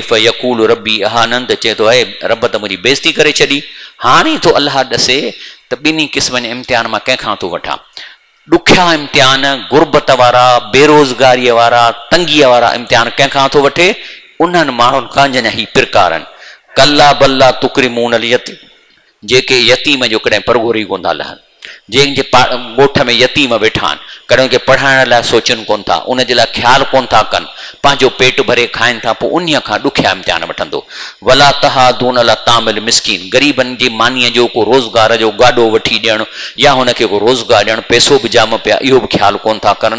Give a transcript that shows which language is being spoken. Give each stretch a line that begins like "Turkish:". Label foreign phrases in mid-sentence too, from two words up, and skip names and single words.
Arabic: فيقول ربي أهانن,
Sindhi: त चए थो आहे रब त मुंहिंजी बेइज़्ती करे छॾी। हाणे थो अल्लाह ॾसे त 2 क़िस्मनि जे इम्तिहान मां कंहिंखां थो वठां। ॾुखिया इम्तिहान, गुरबत वारा, बेरोज़गारीअ वारा, तंगीअ वारा इम्तिहान कंहिंखां थो वठे? उन्हनि माण्हुनि खां जंहिंजा ही पिरकार आहिनि।
Arabic: كلا بل لا تكرمون اليتيم,
Sindhi: जेके यतीम जो कॾहिं परगोरी कोन था लहनि, जंहिंजे ॻोठ में यतीम वेठा आहिनि, कॾहिं उनखे पढ़ाइण लाइ सोचनि कोन था, उनजे लाइ ख़्यालु कोन था कनि, पंहिंजो पेट भरे खाइनि था, पोइ उन्हीअ खां ॾुखिया इम्तिहान वठंदो।
Arabic: ولا تحاضون على طعام المسكين,
Sindhi: ग़रीबनि जी मानीअ जो को रोज़गार जो गाॾो वठी ॾियणु या हुनखे को रोज़गार ॾियणु, पैसो बि जाम पिया, इहो बि ख़्यालु कोन था करनि।